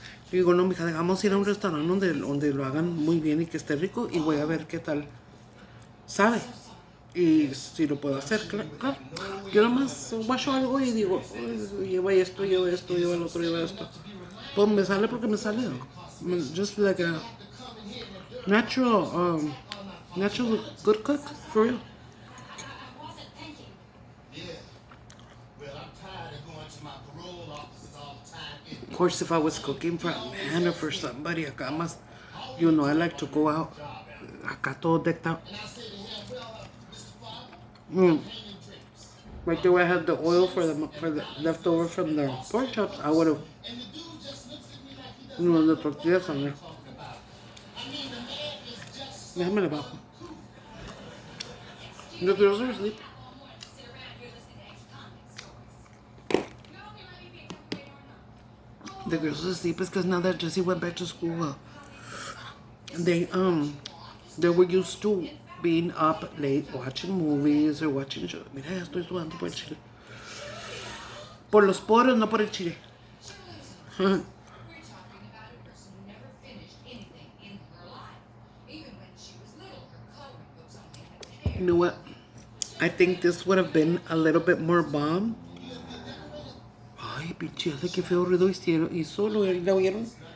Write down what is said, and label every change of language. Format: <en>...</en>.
<es>Digo, no, mija, vamos a ir a un restaurante donde lo hagan muy bien y que esté rico y voy a ver qué tal sabe. Y si lo puedo hacer, claro. Yo nomás guacho algo y digo, lleva esto, lleva esto, lleva el otro, lleva esto. Pues me sale porque me sale.</es> <en>Just like a natural good cook, for real. Of course, if I was cooking for a man or for somebody,</en> <es>acá más,</es> <en>I like to go out,</en> <es>acá todo</es> <en>decked out. Right there where I had the oil for the leftover from the pork chops, I would have, the tortillas on there.</en> <es>Déjame le bajo.</es> <en>The girls are asleep. The girls are asleep because now that Jesse went back to school, they were used to being up late watching movies or watching shows.</en> <es>Mira, ya estoy sudando por el chile. Por los poros, no por el chile.</es> <en>You know what? I think this would have been a little bit more bomb.</en> <es>Ay, pinche, qué feo ruido hizo, ¿lo oyeron?</es>